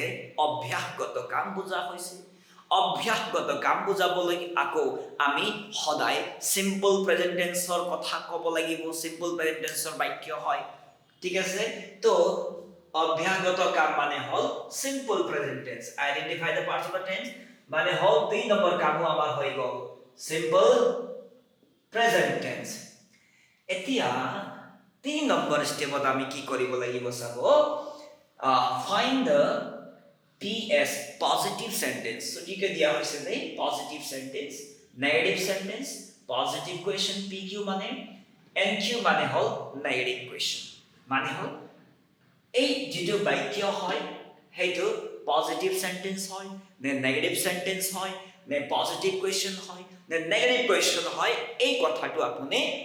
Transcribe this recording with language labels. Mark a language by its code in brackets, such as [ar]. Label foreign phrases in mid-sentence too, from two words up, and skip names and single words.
[as] অভ্যাসগত কাম বুজা হৈছে অভ্যাসগত কাম বুজাবলৈ আকৌ আমি সদায় [en] simple present [as] টেন্সৰ কথা ক'ব লাগিব [en] simple present [as] টেন্সৰ বাক্য হয় ঠিক আছে তো অভ্যাসগত কাম মানে হ'ল [en] simple present tense identify the parts of the tense [as] মানে হ'ল 3 নম্বৰ কামো আমাৰ হৈ গ'ল [en] simple present tense [as] এতিয়া 3 নম্বৰ ষ্টেপত আমি কি কৰিব লাগিব চাব [en] find the PS positive sentence [as] so ঠিক দিয়া হৈছে যে [en] positive sentence negative sentence positive question PQ [as] মানে NQ মানে হল [en] negative question [as] মানে হল এই যেটো বাক্য হয় হেতু [en] positive sentence [as] হয় নে [en] negative sentence [as] হয় নে [en] positive question [as] হয় নে [en] negative question [as] হয় এই কথাটো আপুনি